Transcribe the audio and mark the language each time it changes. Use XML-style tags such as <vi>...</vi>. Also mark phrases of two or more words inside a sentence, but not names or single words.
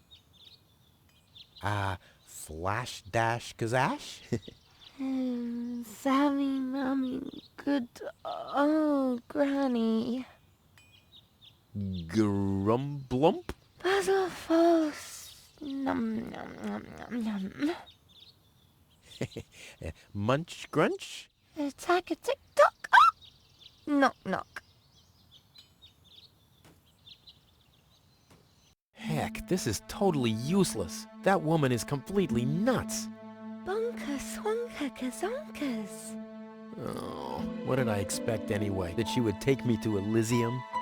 <en>Flash dash kazash? Sammy, Mommy, good old Granny. Grumblump? Basil Falls. Num, num, num, num, num. Munch grunch? Attack a tick-tock. Ah! Knock, knock. Heck, this is totally useless. That woman is completely nuts. Bonka, swanka, kazonkas. Oh, what did I expect anyway? That she would take me to Elysium?</en>